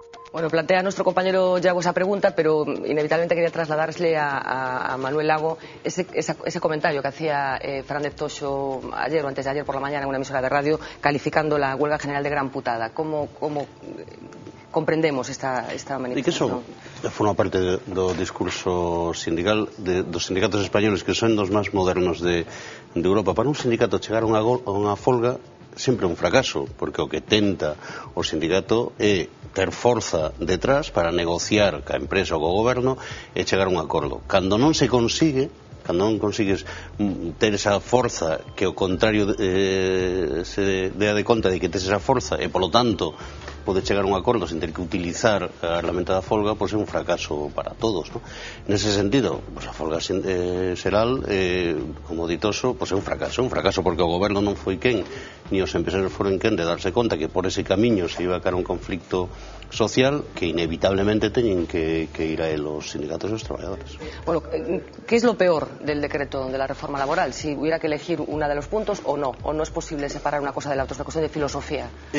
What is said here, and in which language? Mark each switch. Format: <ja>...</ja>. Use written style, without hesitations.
<es>Bueno, plantea nuestro compañero Yago esa pregunta, pero inevitablemente quería trasladarle a Manuel Lago ese comentario que hacía Fernández Toxo ayer o antes de ayer por la mañana en una emisora de radio, calificando la huelga general de gran putada. ¿Cómo comprendemos esta manifestación?</es> <gl>E que eso forma parte do discurso sindical dos sindicatos españoles, que son dos máis modernos de Europa. Para un sindicato chegar a unha folga sempre un fracaso, porque o que tenta o sindicato é ter forza detrás para negociar ca empresa ou co goberno e chegar a un acordo. Cando non se consigue, cando non consigues ter esa forza, que o contrario se dea de conta de que tes esa forza e polo tanto pode chegar a un acordo sen ter que utilizar a lamentada folga, pois é un fracaso para todos, ¿no? Nese sentido, pois a folga xeral, como ditoso, pois é un fracaso porque o goberno non foi quen, ni os empresarios foron quen de darse conta que por ese camiño se iba a caer un conflicto social que inevitablemente teñen que ir a él os sindicatos e os traballadores.</gl> <es>Bueno, ¿qué es lo peor del decreto de la reforma laboral? Si hubiera que elegir uno de los puntos o no es posible separar una cosa de la otra, es una cuestión de filosofía.</es>